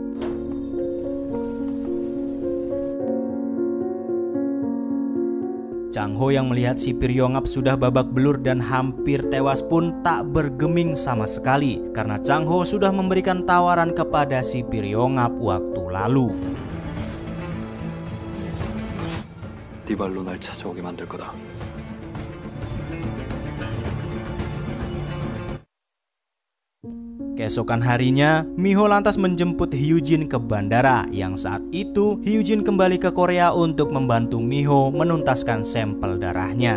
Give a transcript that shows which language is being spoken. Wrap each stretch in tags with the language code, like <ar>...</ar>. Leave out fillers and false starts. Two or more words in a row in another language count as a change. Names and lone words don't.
<id>Chang-ho yang melihat sipir Yongap sudah babak belur dan hampir tewas pun tak bergeming sama sekali karena Chang-ho sudah memberikan tawaran kepada sipir Yongap waktu lalu.</id> <ko>네 발로 날 찾아오게 만들 거다.</ko> <id>Keesokan harinya, Miho lantas menjemput Hyujin ke bandara yang saat itu Hyujin kembali ke Korea untuk membantu Miho menuntaskan sampel darahnya.</id>